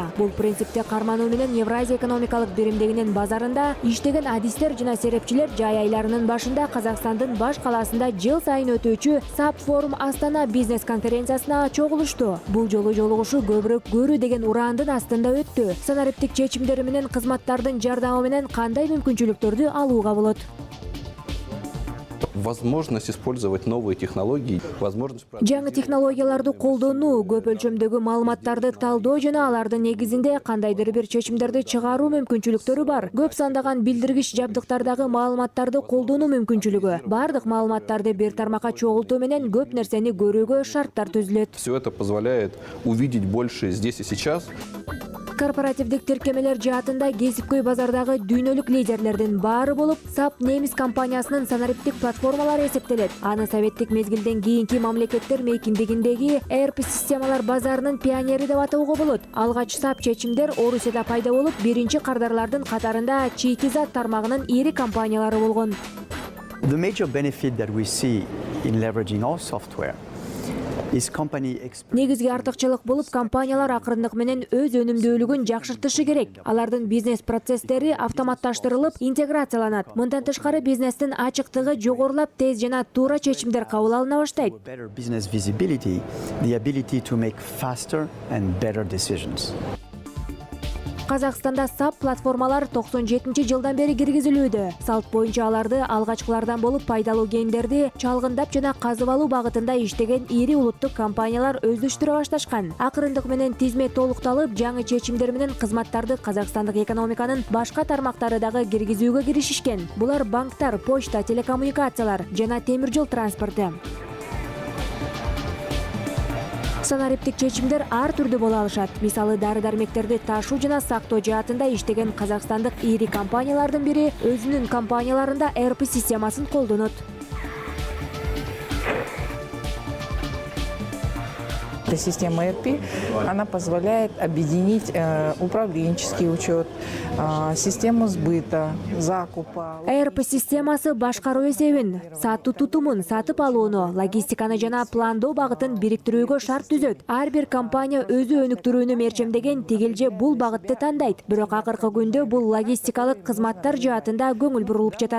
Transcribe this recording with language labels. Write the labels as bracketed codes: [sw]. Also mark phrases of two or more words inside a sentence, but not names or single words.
[ky] Бул принципти кармануу менен Евразия экономикалык биримдигинин базарында иштеген адистер жана серепчилер жай айларынын башында Казакстандын баш калаасында жыл сайын өтүүчү САП форум Астана бизнес конференциясына чогулушту. Бул жолу жолугушуу көбүрөөк көрүү деген ураандын астында өттү. Санариптик чечимдери менен кызматтардын жардамы менен кандай мүмкүнчүлүктөрдү алууга болот? [ru] Возможность использовать новые технологии, возможность... [ky] Жаңы технологияларды колдонуу, көп өлчөмдөгү маалыматтарды талдоо жана алардын негизинде кандайдыр бир чечимдерди чыгаруу мүмкүнчүлүктөрү бар. Көп сандаган билдиргич жабдыктардагы маалыматтарды колдонуу мүмкүнчүлүгү. Бардык маалыматтарды бир тармакка чогултуу менен көп нерсени көрүүгө шарттар түзүлөт. [ru] Все это позволяет увидеть больше здесь и сейчас. [ky] Корпоративдик тиркемелер жаатында кесипкөй базардагы дүйнөлүк лидерлердин баары болуп, САП немис компаниясынын санариптик платформалары эсептелет. Аны советтик мезгилден кийинки мамлекеттер мейкиндигиндеги ERP системалар базарынын пионери деп атоого болот. Алгач САП чечимдер Орусияда пайда болуп, биринчи кардарлардын катарында чийки зат тармагынын ири компаниялары болгон. [en] The major benefit that we see in leveraging our software is company [ky] Негизги артыкчылык болуп, компаниялар акырындык менен өз өнүмдүүлүгүн жакшыртышы керек. Алардын бизнес процесстери автоматташтырылып, интеграцияланат. Мындан тышкары бизнестин ачыктыгы жогорулап, тез жана туура чечимдер кабыл алына баштайт. [en] better business visibility, the ability to make faster and better decisions. [ky] Казакстанда САП платформалар 97-жылдан бери киргизилүүдө. Салт боюнча аларды алгачкылардан болуп пайдалуу гендерди чалгындап жана казып алуу багытында иштеген ири улуттук компаниялар өздөштүрө башташкан. Акырындык менен тизме толукталып, жаңы чечимдер менен кызматтарды казакстандык экономиканын башка тармактары дагы киргизүүгө киришишкен. Булар банктар, почта, телекоммуникациялар жана темир жол транспорту. Санариптик чечимдер ар түрдүү боло алышат. Мисалы, дары-дармектерди ташуу жана сактоо жаатында иштеген казакстандык ири компаниялардын бири өзүнүн компанияларында ERP системасын колдонот. [ru] Эта система ERP, она позволяет объединить управленческий учет, систему сбыта, закупа. [ky] ERP системасы башкаруу эсебин, сатуу тутумун, сатып алууну, логистиканы жана пландоо багытын бириктирүүгө шарт түзөт. Ар бир компания өзү өнүктүрүүнү мерчемдеген тигилже бул багытты тандайт. Бирок акыркы күндө бул логистикалык кызматтар жаатында көңүл бурулуп жатат.